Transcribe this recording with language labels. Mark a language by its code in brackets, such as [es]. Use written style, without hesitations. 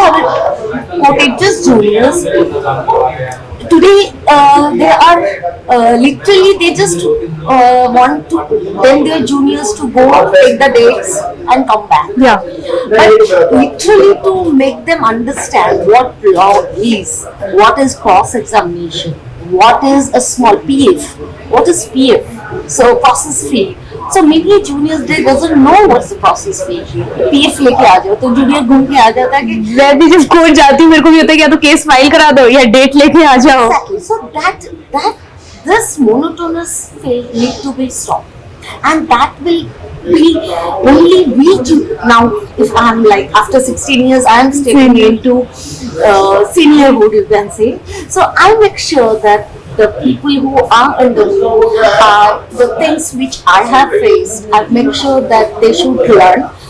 [en] I will quote it just juniors. Today they are literally they just want to tell their juniors to go take the dates and come back. Yeah. But literally to make them understand what law is, what is cross-examination, what is a small PF, what is PF, so process fee. So maybe juniors they doesn't know what's the process fee. [hi] PF लेके आ जाओ तो junior घूम के आ जाता है कि मैं भी जब कोर्ट जाती हूँ मेरे को भी होता है कि या तो केस फाइल करा दो या डेट लेके आ जाओ. [en] exactly. So that this monotonous phase need to be stopped, and that will be only reach now. If I am like after 16 years I am stepping into seniorhood, you can say. So I make sure that the people who are under me, the things which I have faced, I make sure that they should learn.